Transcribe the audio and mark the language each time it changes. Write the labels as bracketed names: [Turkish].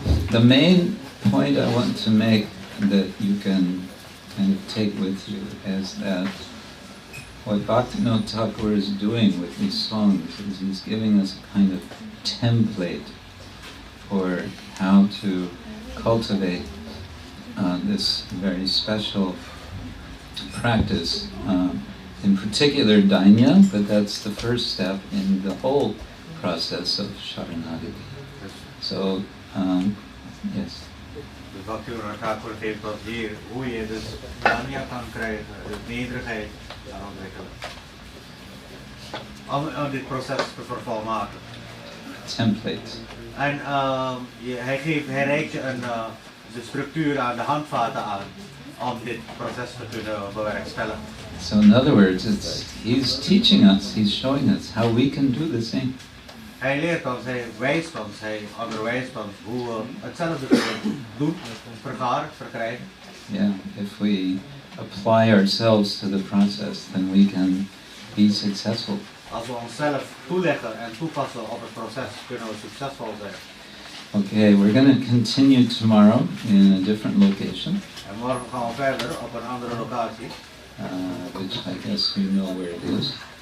[English] The main point I want to make that you can kind of take with you is that what Bhaktivinoda Thakur is doing with these songs is he's giving us a kind of template for how to cultivate this very special practice, in particular Dainya, but that's the first step in the whole process of Saranagati. So, yes. [Dutch] Dus Bhaktivinoda Thakur geeft ons hier hoe je dus Danya kan krijgen, dus nederigheid kan ontwikkelen. Om dit proces te vervolmaken. [English] Template. [Dutch] En hij reikt je de structuur aan, de handvaten aan, om dit proces te kunnen bewerkstelligen. [English] So in other words, he's teaching us, he's showing us how we can do the same. [Dutch] Hij leert ons, hij wijst ons, hij onderwijst ons hoe we hetzelfde kunnen doen, verkrijgen. [English] Yeah, if we apply ourselves to the process, then we can be successful. [Dutch] Als we onszelf toeleggen en toepassen op het proces, kunnen we succesvol zijn. [English] Okay, we're going to continue tomorrow in a different location. [Dutch] En morgen gaan we verder op een andere locatie. [English] Which I guess you know where it is.